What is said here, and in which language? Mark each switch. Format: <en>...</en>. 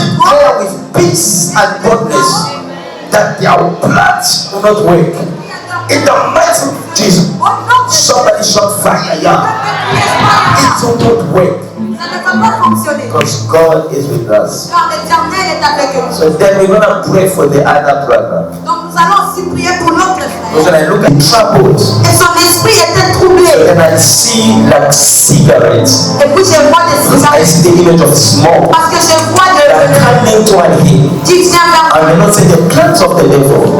<en>declare with peace and boldness that their plans will not work. In the mighty name of Jesus, somebody shot fire. Yeah. It will not work</en> <fr>Ça ne va pas fonctionner.</fr> <en>because God is with us.</en> <fr>Car l'Éternel est avec nous.</fr> <en>So then we're gonna pray for the other brother.</en> <fr>Donc nous allons aussi prier pour l'autre</fr> <en>Because</en> <fr>frère.</fr> <en>when I look at troubled,</en> <fr>Et son esprit était troublé.</fr> <en>and I see like cigarettes,</en> <fr>Et puis je vois des</fr> <en>because I</en> <fr>cigarettes.</fr> <en>see the image of smoke</en> <fr>Parce que je vois</fr> <en>that coming toward him.</en> <fr>qui vient vers</fr> <en>And the Lord said the plans of the devil</en>